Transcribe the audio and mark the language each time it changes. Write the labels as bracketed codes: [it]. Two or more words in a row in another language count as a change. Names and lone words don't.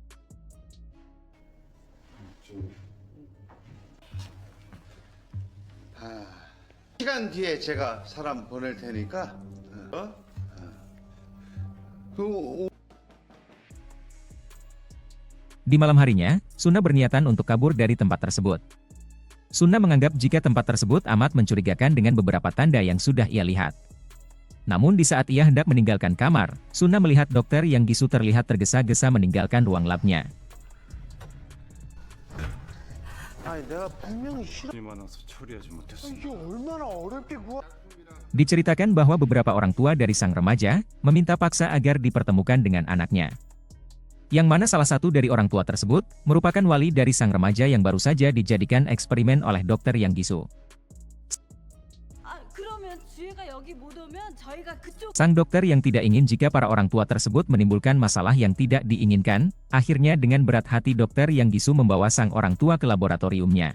[ko] 시간 뒤에 제가 사람 보낼 테니까 [id] Di malam harinya, Suna berniatan untuk kabur dari tempat tersebut. Suna menganggap jika tempat tersebut amat mencurigakan dengan beberapa tanda yang sudah ia lihat. Namun di saat ia hendak meninggalkan kamar, Suna melihat dokter yang gisu terlihat tergesa-gesa meninggalkan ruang labnya. [ko] 아니 내가 분명히 싫어. 많아서 처리하지 못했어. 이게 얼마나 어렵게 구하. [id] Diceritakan bahwa beberapa orang tua dari sang remaja meminta paksa agar dipertemukan dengan anaknya. Yang mana salah satu dari orang tua tersebut merupakan wali dari sang remaja yang baru saja dijadikan eksperimen oleh dokter yang gisu. Sang dokter yang tidak ingin jika para orang tua tersebut menimbulkan masalah yang tidak diinginkan, akhirnya dengan berat hati dokter yang gisu membawa sang orang tua ke laboratoriumnya.